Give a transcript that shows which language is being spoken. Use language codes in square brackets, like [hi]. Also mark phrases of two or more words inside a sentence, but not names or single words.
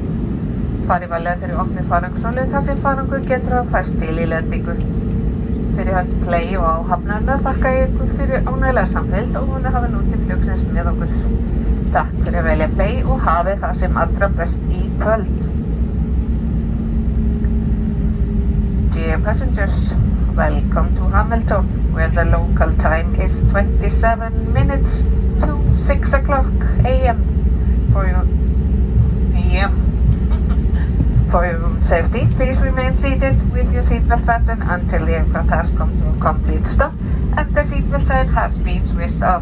[is] Farið varlega þegar opnið farangsólið þar sem farangur getur að fæst til í lendingu. Fyrir hönd Play og áhafnarna þakka ég ykkur fyrir ánægilega samfylgd og vona hafa notið flugsins með okkur. Takk fyrir að velja Play og hafi það sem allra best í kvöld. [en] Dear passengers, welcome to Hamilton, where the local time is 27 minutes to 6 o'clock a.m. For your own safety, please remain seated with your seatbelt fastened until the aircraft has come to a complete stop and the seatbelt sign has been switched off.